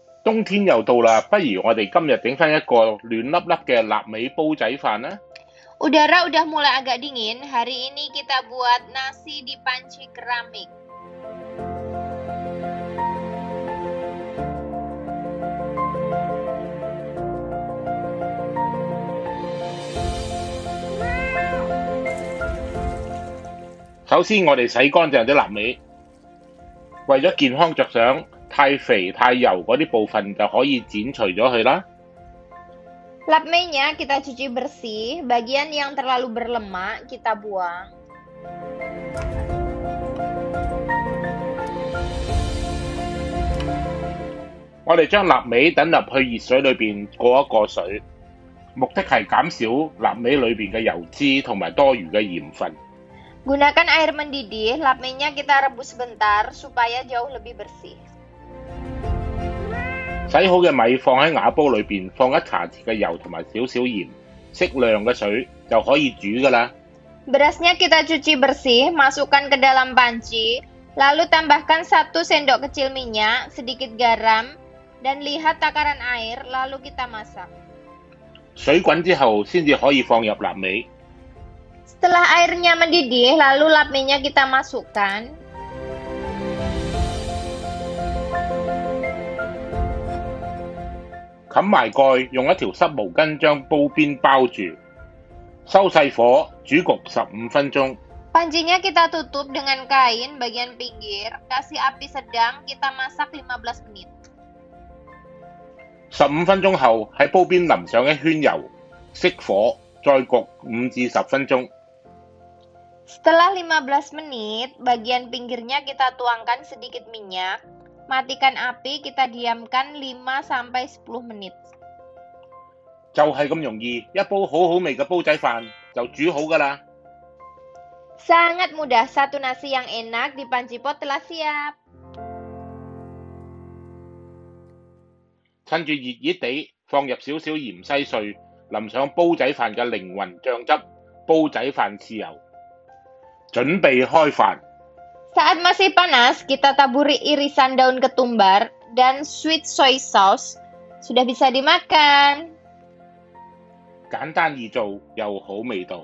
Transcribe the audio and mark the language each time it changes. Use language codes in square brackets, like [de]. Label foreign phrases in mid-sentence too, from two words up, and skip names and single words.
[yue] 冬天又到啦，不如我哋今日整翻一個暖粒粒嘅臘味煲仔飯啦。 [id] Udara udah mulai agak dingin, hari ini kita buat nasi di panci keramik. [yue] 首先我哋洗乾淨啲臘味，為咗健康着想，太肥太油嗰啲部分就可以剪除咗佢啦。 [id] Lapmenya kita cuci bersih, bagian yang terlalu berlemak kita buang. [yue] Kita 我哋將臘味等入去熱水裏邊過一過水，目的係減少臘味裏邊嘅油脂同埋多餘嘅鹽分。 [id] Gunakan air mendidih, lapmenya kita rebus sebentar supaya jauh lebih bersih. [yue] 洗好嘅米放喺瓦煲裏邊，放一茶匙嘅油同埋少少鹽，適量嘅水就可以煮㗎啦。 [id] Berasnya kita cuci bersih, masukkan ke dalam panci, lalu tambahkan 1 sendok kecil minyak, sedikit garam, dan lihat takaran air, lalu kita masak. [yue] 水滾之後先至可以放入臘味。 [id] Setelah airnya mendidih, lalu lapmenya kita masukkan. [yue] 冚埋蓋，用一條濕毛巾將煲邊包住，收細火煮焗15分鐘。 [id] Pancinya kita tutup dengan kain bagian pinggir, kasih api sedang, kita masak 15 menit. [yue] 15 分鐘後喺煲邊淋上一圈油，熄火，再焗5至10分鐘。 [id] Setelah 15 menit, bagian pinggirnya kita tuangkan sedikit minyak. Matikan api, kita diamkan 5-10 menit. [yue] 就係咁容易，一煲好好味嘅煲仔飯就煮好㗎啦。 [id] Sangat mudah, satu nasi yang enak di panci pot telah siap. [yue] 趁住熱熱地，放入少少芫茜碎，淋上煲仔飯嘅靈魂醬汁，煲仔飯豉油，準備開飯。 [id] Saat masih panas, kita taburi irisan daun ketumbar dan [en] sweet soy sauce. [id] Sudah bisa dimakan. [yue] 簡單易做又好味道。